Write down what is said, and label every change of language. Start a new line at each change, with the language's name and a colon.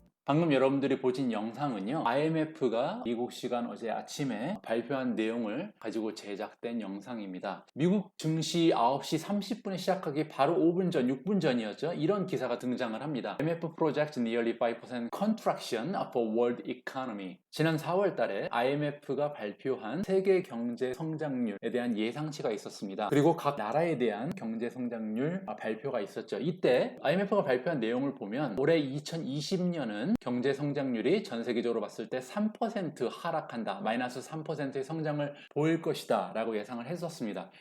Korean: 방금 여러분들이 보신 영상은요, IMF가 미국 시간 어제 아침에 발표한 내용을 가지고 제작된 영상입니다. 미국 증시 9시 30분에 시작하기 바로 5분 전, 6분 전이었죠. 이런 기사가 등장을 합니다.
English: IMF projects nearly 5% contraction for world economy.
Korean: 지난 4월 달에 IMF가 발표한 세계 경제 성장률에 대한 예상치가 있었습니다. 그리고 각 나라에 대한 경제 성장률 발표가 있었죠. 이때 IMF가 발표한 내용을 보면 올해 2020년은 경제 성장률이 전 세계적으로 봤을 때 3% 하락한다, 마이너스 3%의 성장을 보일 것이다 라고 예상을 했었습니다.